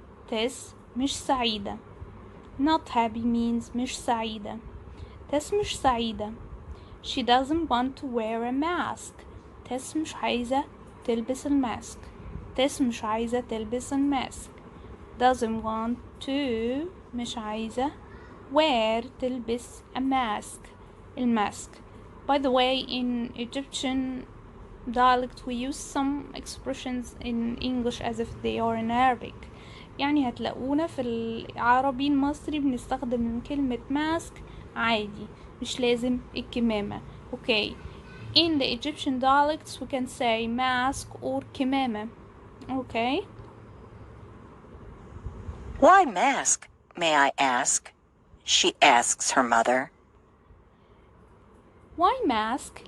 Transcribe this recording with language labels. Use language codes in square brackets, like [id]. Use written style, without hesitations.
[ar] Tess مش سعيدة. [en] Not happy means [ar] مش سعيدة. Tess مش سعيدة. [en] She doesn't want to wear a mask. [ar] Tess مش عايزة تلبس الماسك. Tess مش عايزة تلبس الماسك. [en] Doesn't want to [ar] مش عايزة [en] wear [ar] تلبس [en] a mask. [ar] الماسك. [en] By the way, in Egyptian dialect we use some expressions in English as if they are in Arabic. [ar] يعني هتلاقونا في العربي المصري بنستخدم كلمة mask عادي، مش لازم الكمامة. [en] Okay, in the Egyptian dialects we can say mask or كمامة. Okay. Why mask, may I ask? She asks her mother. Why mask?